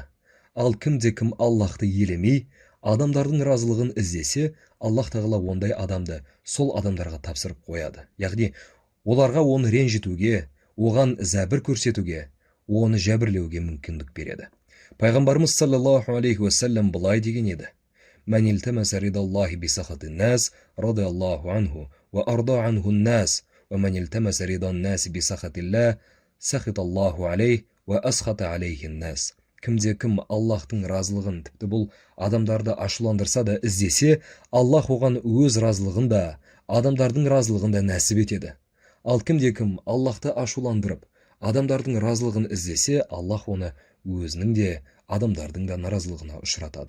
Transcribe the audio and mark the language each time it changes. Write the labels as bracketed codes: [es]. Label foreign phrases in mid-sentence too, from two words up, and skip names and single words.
[kk] Ал кім Аллахты елемей, адамдардың разылығын іздесе, Аллах тағала ондай адамды сол адамдарға тапсырып қояды. Яғни, оларға оны ренжітуге, оған зәбір көрсетуге, оны жәбірлеуге мүмкіндік береді. Пайғамбарымыз [ar] صلى الله عليه وسلم [kk] былай деген еді: [ar] من التمس رضا الله بسخط الناس رضي الله عنه وأرضى عنه الناس ومن التمس رضا الناس بسخط الله سخط الله عليه وأسخط عليه الناس. [kk] Кім Аллахтың разылығын, тіпті бұл адамдарды ашуландырса да іздесе, Аллах оған өз разылығын да, адамдардың разылығын да нәсіп етеді. Ал кім Аллахты ашуландырып, адамдардың разылығын іздесе, Аллах оны өзінің де, адамдардың да наразылығына ұшыратады.